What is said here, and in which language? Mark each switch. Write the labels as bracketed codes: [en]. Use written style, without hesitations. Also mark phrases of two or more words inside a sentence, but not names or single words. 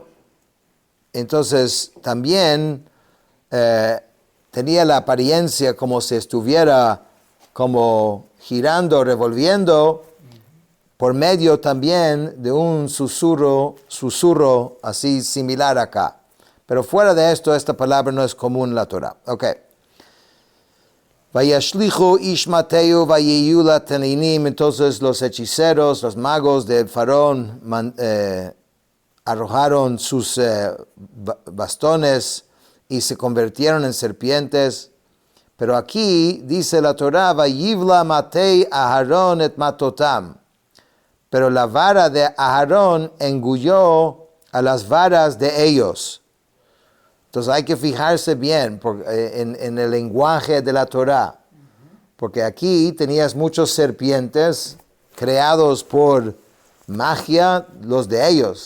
[es] Entonces también tenía la apariencia como si estuviera como girando, revolviendo, por medio también de un susurro así similar acá. Pero fuera de esto, esta palabra no es común en la Torah. Ok. [he] וישליכו איש מטהו ויהיו לתנינים. [es] Entonces los hechiceros, los magos del faraón arrojaron sus bastones y se convirtieron en serpientes. Pero aquí dice la Torah, [he] ויבלע מטה אהרן את מטתם. [es] Pero la vara de Aharón engulló a las varas de ellos. Entonces hay que fijarse bien en el lenguaje de la Torah. Porque aquí tenías muchos serpientes creados por magia, los de ellos.